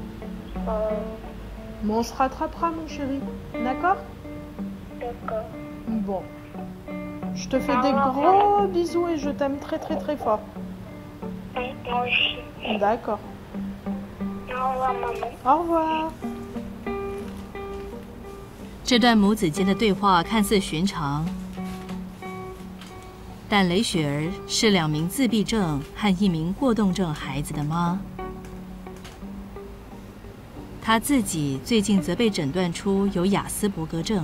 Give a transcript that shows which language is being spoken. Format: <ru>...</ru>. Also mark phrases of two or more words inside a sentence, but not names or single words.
<fr>Bon, on se rattrapera mon chéri, d'accord? D'accord. Bon. Je te fais Au des revoir, gros bisous et je t'aime très très très fort. Oui, moi aussi. D'accord. Au revoir, maman. Au revoir.</fr> <zh>这段母子间的对话看似寻常，但雷雪儿是2名自闭症和1名过动症孩子的妈。她自己最近则被诊断出有亚斯伯格症。</zh>